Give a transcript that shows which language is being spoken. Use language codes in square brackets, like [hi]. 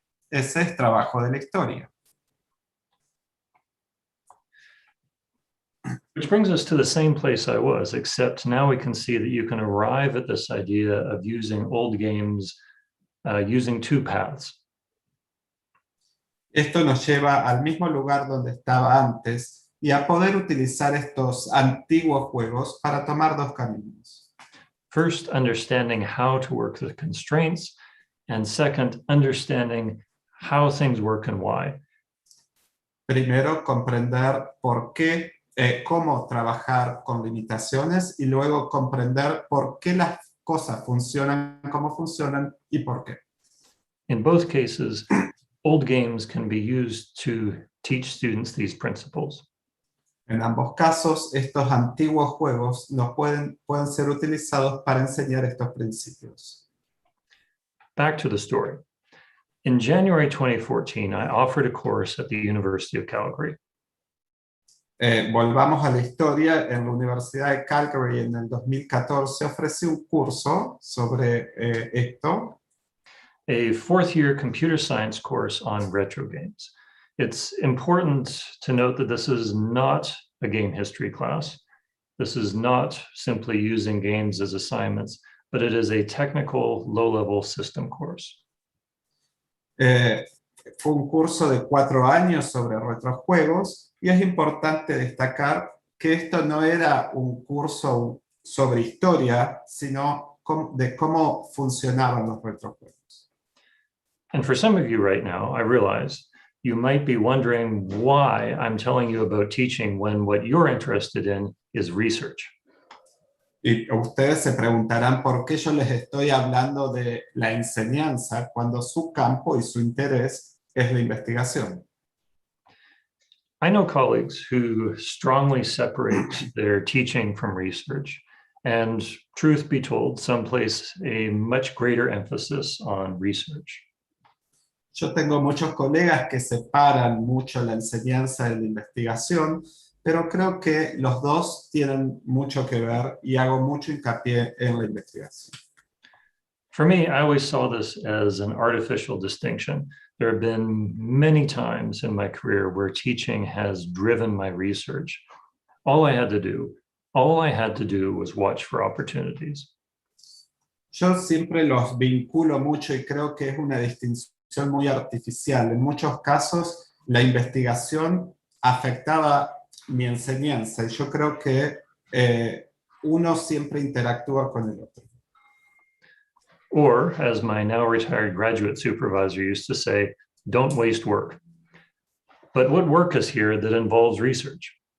[es] Ese es trabajo de la historia. [en] Which brings us to the same place I was, except now we can see that you can arrive at this idea of using old games using two paths. [es] Esto nos lleva al mismo lugar donde estaba antes y a poder utilizar estos antiguos juegos para tomar dos caminos. [en] First, understanding how to work the constraints, and second, understanding how things work and why. [es] Primero, comprender por qué, cómo trabajar con limitaciones y luego comprender por qué las cosas funcionan como funcionan y por qué. [en] In both cases, old games can be used to teach students these principles. [es] En ambos casos, estos antiguos juegos pueden ser utilizados para enseñar estos principios. [en] Back to the story. In January 2014, I offered a course at the University of Calgary. [es] Volvamos a la historia. En la Universidad de Calgary en el 2014 ofrecí un curso sobre esto. [en] A fourth-year computer science course on retro games. It's important to note that this is not a game history class. This is not simply using games as assignments, but it is a technical, low-level system course. [es] Fue un curso de 4 años sobre retrojuegos y es importante destacar que esto no era un curso sobre historia, sino de cómo funcionaban los retrojuegos. [en] And for some of you right now, I realize you might be wondering why I'm telling you about teaching when what you're interested in is research. [es] Y ustedes se preguntarán por qué yo les estoy hablando de la enseñanza cuando su campo y su interés es la investigación. [en] I know colleagues who strongly separate their teaching from research, and truth be told, some place a much greater emphasis on research. [es] Yo tengo muchos colegas que separan mucho la enseñanza de la investigación, pero creo que los dos tienen mucho que ver y hago mucho hincapié en la investigación. [en] For me, I always saw this as an artificial distinction. There have been many times in my career where teaching has driven my research. All I had to do was watch for opportunities. [es] Yo siempre los vinculo mucho y creo que es una distinción muy artificial. En muchos casos, la investigación afectaba mi enseñanza y yo creo que uno siempre interactúa con el otro. [en] Or, as my now retired graduate supervisor used to say, don't waste work. But what work is here that involves research?